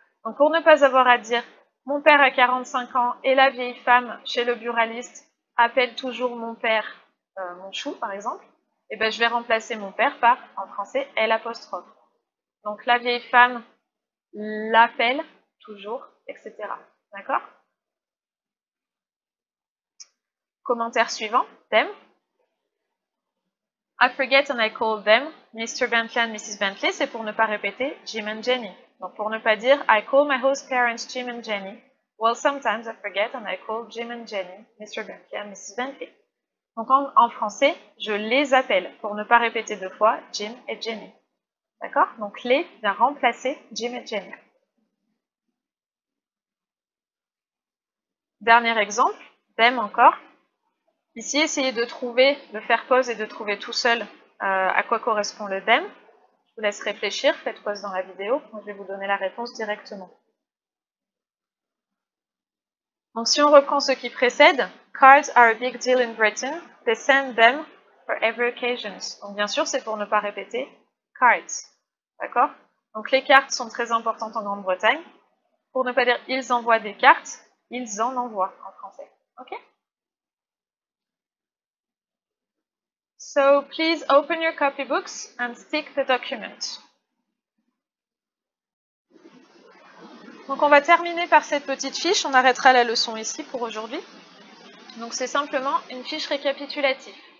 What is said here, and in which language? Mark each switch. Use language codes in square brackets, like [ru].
[fr] Donc pour ne pas avoir à dire mon père a 45 ans et la vieille femme chez le buraliste appelle toujours mon père mon chou par exemple, et ben je vais remplacer mon père par, en français, L'. Donc la vieille femme l'appelle toujours, etc. D'accord? Commentaire suivant, them. [en] I forget and I call them Mr. Bentley and Mrs. Bentley, [fr] c'est pour ne pas répéter [en] Jim and Jenny. [fr] Donc pour ne pas dire [en] I call my host parents Jim and Jenny, well sometimes I forget and I call Jim and Jenny Mr. Bentley and Mrs. Bentley. [fr] Donc en français, je les appelle pour ne pas répéter deux fois Jim et Jenny. D'accord? Donc les vient remplacer Jim et Jenny. Dernier exemple, them encore. Ici, essayez de faire pause et de trouver tout seul à quoi correspond le them. Je vous laisse réfléchir, faites pause dans la vidéo, je vais vous donner la réponse directement. Donc si on reprend ce qui précède, [en] cards are a big deal in Britain, they send them for every occasion. [fr] Donc bien sûr, c'est pour ne pas répéter cards. D'accord? Donc les cartes sont très importantes en Grande-Bretagne. Pour ne pas dire ils envoient des cartes, ils en envoient en français. Ok? [en] So please open your copybooks and stick the document. [fr] Donc on va terminer par cette petite fiche, on arrêtera la leçon ici pour aujourd'hui. Donc c'est simplement une fiche récapitulative.